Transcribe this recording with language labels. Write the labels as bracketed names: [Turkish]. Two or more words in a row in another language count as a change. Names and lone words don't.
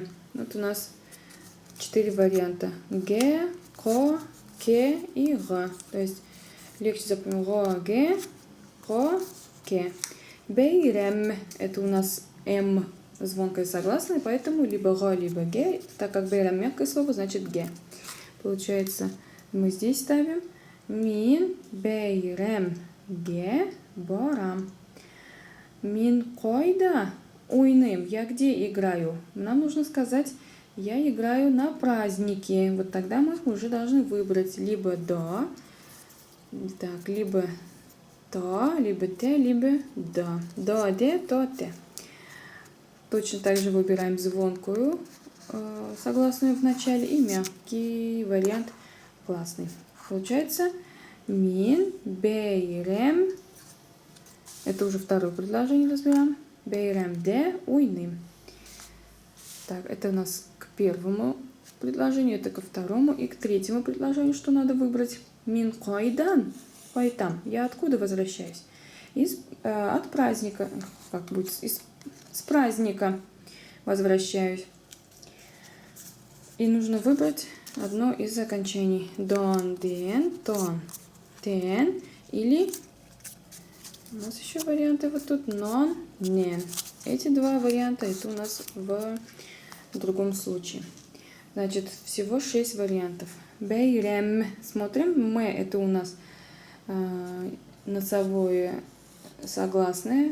[Russian] Вот у нас 4 варианта. Ге, ко, ке и га. То есть легче запомнить. Га, ге, ко, ке. Бейрем – это у нас м звонкое согласное, поэтому либо га, либо ге. Так как бейрем мягкое слово, значит ге. Получается, мы здесь ставим [Tatar] мин бейрем ге барам. Мин койда ойным. [Russian] Я где играю? Нам нужно сказать, я играю на празднике. Вот тогда мы уже должны выбрать либо да, так, либо та, либо те, либо да. Да, де, то, те. Точно так же выбираем звонкую согласную в начале и мягкий вариант гласный. Получается [Tatar] мин бейрем. [Russian] Это уже второе предложение разбираем. [Tatar] Бейрем де уйным. [Russian] Так, это у нас к первому предложению, это ко второму и к третьему предложению, что надо выбрать. [Tatar] Мин койдан. Койтам. [Russian] Я откуда возвращаюсь? От праздника. Как будет? С праздника возвращаюсь. И нужно выбрать одно из окончаний. Дон, ден, тон. Тен или У нас еще варианты вот тут non, нен. Эти два варианта это у нас в другом случае. Значит, всего 6 вариантов. Бейрем. Смотрим. Мы это у нас носовое согласное.